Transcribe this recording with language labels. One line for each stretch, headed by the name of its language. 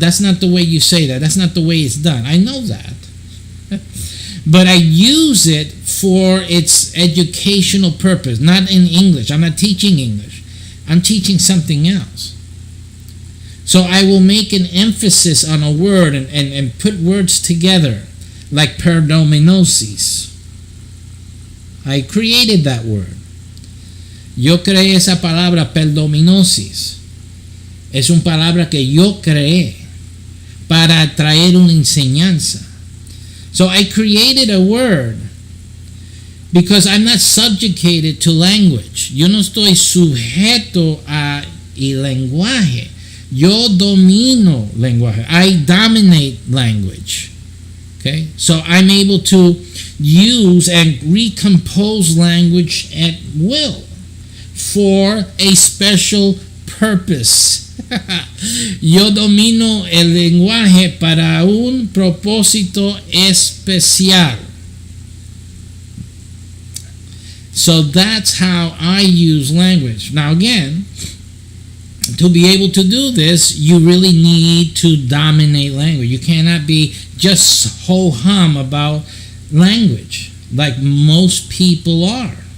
English: That's not the way you say that. That's not the way it's done. I know that. But I use it for its educational purpose, not in English. I'm not teaching English. I'm teaching something else. So I will make an emphasis on a word and put words together, like perdominosis. I created that word.
Spanish: Yo creé esa palabra perdominosis. Es una palabra que yo creé para traer una enseñanza.
English: So I created a word because I'm not subjugated to language.
Spanish: Yo no estoy sujeto a el lenguaje. Yo domino lenguaje.
English: I dominate language. Okay? So I'm able to use and recompose language at will for a special purpose.
Spanish: Yo domino el lenguaje para un propósito especial.
English: So that's how I use language. Now again, to be able to do this, you really need to dominate language. You cannot be just ho-hum about language like most people are.